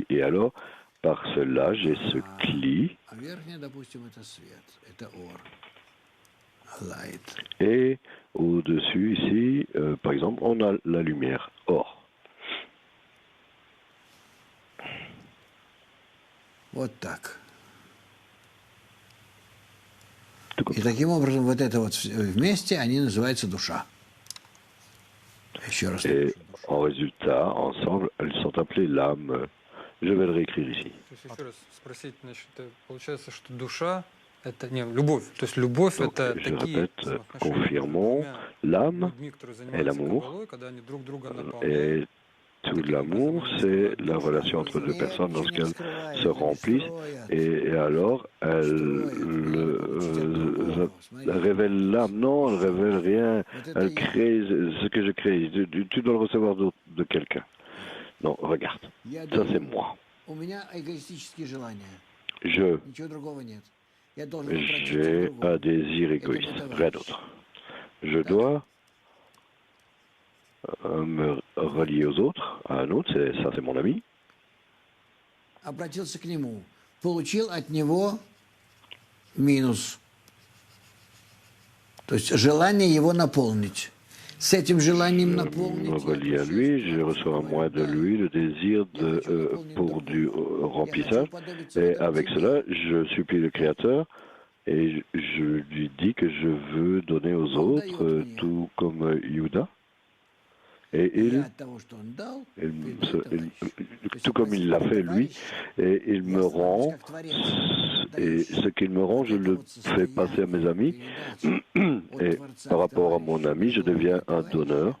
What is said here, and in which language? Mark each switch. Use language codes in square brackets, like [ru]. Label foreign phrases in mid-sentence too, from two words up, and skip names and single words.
[fr] Et alors, par cela, j'ai ce Kli. Et au-dessus, ici, par exemple, on a la lumière. Or. [ru] Вот так. И таким образом вот это вот вместе, они называются душа. Еще раз. [fr] Et en résultat, ensemble, elles sont appelées l'âme. Je vais le réécrire ici. [ru] То есть еще раз спросить, значит, получается, что душа это не любовь. То есть любовь [fr] Donc, [ru] это [fr] je [ru] такие [fr] répète, confirmons, l'âme [ru] людьми, которые [fr] et [ru] занимаются [fr] l'amour. [ru] каббалой, когда они друг друга наполняют. [fr] Et tout l'amour, c'est la relation entre deux personnes lorsqu'elles se remplissent et alors elles révèlent l'âme. Non, elles révèlent rien. Elles créent ce que je crée. Tu dois le recevoir de quelqu'un. Non, regarde. Ça, c'est moi. J'ai un désir égoïste, rien d'autre. Je dois me relier aux autres, à un autre, ça c'est mon ami. [ru] Обратился к нему, получил от него минус. То есть желание его наполнить. С этим желанием наполнить. [fr] Je me relie à lui, je reçois moi de lui le désir pour du remplissage. Et avec cela, je supplie le Créateur et je lui dis que je veux donner aux autres, tout comme Yuda. Et tout comme il l'a fait lui, et il me rend, et ce qu'il me rend, je le fais passer à mes amis, et par rapport à mon ami, je deviens un donneur.